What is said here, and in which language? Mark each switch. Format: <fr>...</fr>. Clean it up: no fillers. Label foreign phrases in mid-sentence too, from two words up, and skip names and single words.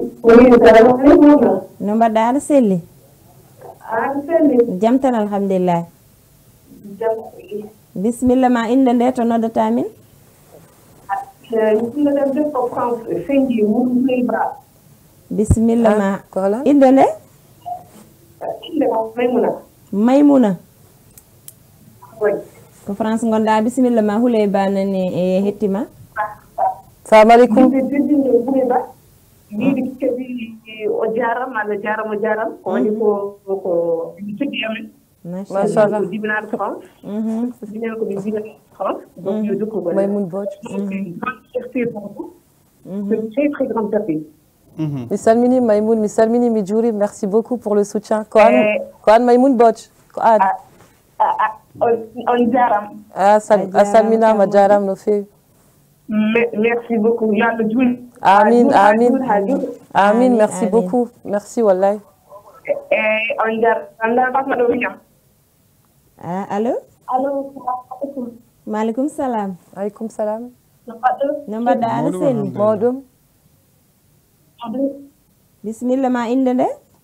<ff>no mbaɗɗa aɗa selli jam tan alhamdulillah bisimilla ma inde nde to noddata min bisimilla ma inde nde maymuna ko France gonɗa bisimilla ma Houleye Ba nani e hettima</ff> <ar>سلام عليكم</ar> <ff>yiɗi kadi o jarama Allah jarama o jarama ko woni ko tigi amen machallah ko dibinaɗo France dibinen ko min dibinaɗo France donc yo dokkugol Maymoun Bodj</ff> <fr>c'est très très grand appel</fr> <ff>mi salmini Maymoun mi salmini mi juuri</ff> <fr>merci beaucoup pour le soutien</fr> <ff>ko an Maymoun Bodj ko an on jarama a salminama jarama no fewi merci beaucoup yo Allah juuli</ff> <ar>آمين آمين آمين</ar> <fr>merci beaucoup merci wallahi</fr> <ff>on jar basma ɗo wiñam allo allo</ff> <ar>وعليكم السلام عليكم السلام</ar> <ff>no mbaɗɗa aɗa selli mawɗum bisimilla ma inde nde</ff>